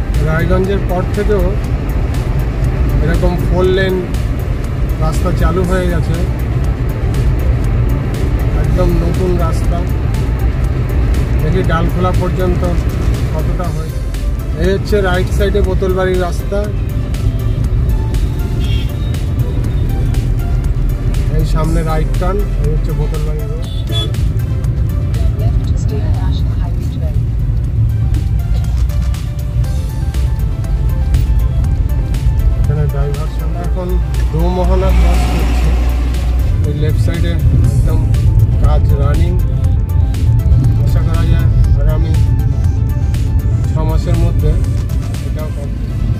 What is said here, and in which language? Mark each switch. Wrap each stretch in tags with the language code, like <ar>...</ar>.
<bn>রায়গঞ্জের পর থেকেও এরকম 4 লেন রাস্তা চালু হয়ে গেছে, একদম নতুন রাস্তা। দেখি ডালখোলা পর্যন্ত কতটা হয়েছে। এই হচ্ছে রাইট সাইডে বোতলবাড়ির রাস্তা, এই সামনে রাইট টার্ন, এই হচ্ছে বোতলবাড়ি road.</bn> <en>Left to stay on National Highway 12.</en> <bn>এখানে ড্রাইভার সামনে এখন দোমোহনা ক্রস করছে। ওই লেফট সাইডে একদম কাজ রানিং। আশা করা যায় আগামী 6 মাসের মধ্যে এটাও কমপ্লিট।</bn>